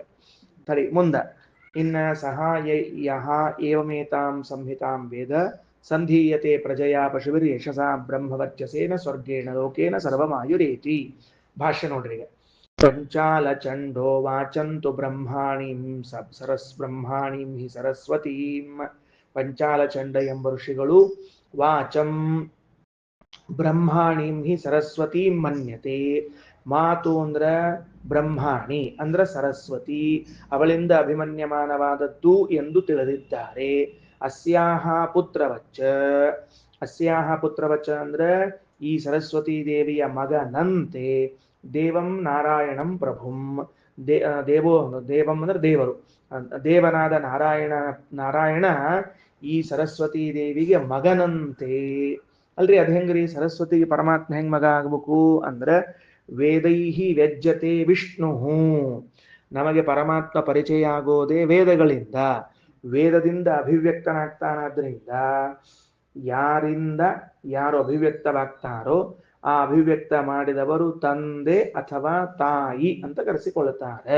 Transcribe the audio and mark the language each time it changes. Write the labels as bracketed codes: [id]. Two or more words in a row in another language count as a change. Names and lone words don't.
[kn] ಸರಿ, ಮುಂದ ಇನ್ನ [sa] ಸಹಾಯ ಯಹ ಏವಮೇತಾಂ ಸಂಹಿತಾಂ ವೇದ ಸಂಧೀಯತೆ ಪ್ರಜಯಾ ಪಶುವಿರ್ ಯಶಸಾ ಬ್ರಹ್ಮವರ್ಚಸೇನ ಸ್ವರ್ಗೇಣ ಲೋಕೇನ ಸರ್ವಮಾಯುರೇತಿ. [kn] ಭಾಷ್ಯ ನೋಡ್ರಿ ಈಗ. [sa] ಪಂಚಾಲ ಚಂಡೋ ವಾಚಂತು ಬ್ರಹ್ಮಾಣಿಂ ಬ್ರಹ್ಮಾಣಿಂ ಹಿ ಸರಸ್ವತೀಂ. ಪಂಚಾಲ ಚಂಡ [kn] ಎಂಬ ಋಷಿಗಳು [sa] ವಾಚಂ ಬ್ರಹ್ಮಾಣಿಂ ಹಿ ಸರಸ್ವತೀಂ ಮನ್ಯತೆ. [kn] ಮಾತು ಅಂದ್ರ ಬ್ರಹ್ಮಾಣಿ ಅಂದ್ರ ಸರಸ್ವತಿ, ಅವಳಿಂದ ಅಭಿಮನ್ಯಮಾನವಾದದ್ದು ಎಂದು ತಿಳಿದಿದ್ದಾರೆ. [sa] ಅಸ್ಯಾಹ ಪುತ್ರವಚ್ಚ, ಅಸ್ಯಾಹ ಪುತ್ರವಚ್ಚ [kn] ಅಂದ್ರ ಈ ಸರಸ್ವತಿ ದೇವಿಯ ಮಗನಂತೆ [sa] ದೇವಂ ನಾರಾಯಣಂ ಪ್ರಭುಂ. ದೇವೋ ದೇವಂ [kn] ಅಂದ್ರೆ ದೇವರು, ದೇವನಾದ ನಾರಾಯಣ ಈ ಸರಸ್ವತಿ ದೇವಿಗೆ ಮಗನಂತೆ. ಅಲ್ರಿ ಅದ್ ಹೆಂಗ್ರಿ, ಸರಸ್ವತಿಗೆ ಪರಮಾತ್ಮ ಹೆಂಗ್ ಮಗ ಆಗ್ಬೇಕು ಅಂದ್ರೆ [sa] ವೇದೈಹಿ ವ್ಯಜ್ಯತೆ ವಿಷ್ಣು. [kn] ನಮಗೆ ಪರಮಾತ್ಮ ಪರಿಚಯ ಆಗೋದೇ ವೇದಗಳಿಂದ, ವೇದದಿಂದ ಅಭಿವ್ಯಕ್ತನಾಗ್ತಾನಾದ್ರಿಂದ ಯಾರಿಂದ ಯಾರು ಅಭಿವ್ಯಕ್ತವಾಗ್ತಾರೋ ಆ ಅಭಿವ್ಯಕ್ತ ಮಾಡಿದವರು ತಂದೆ ಅಥವಾ ತಾಯಿ ಅಂತ ಕರೆಸಿಕೊಳ್ಳುತ್ತಾರೆ.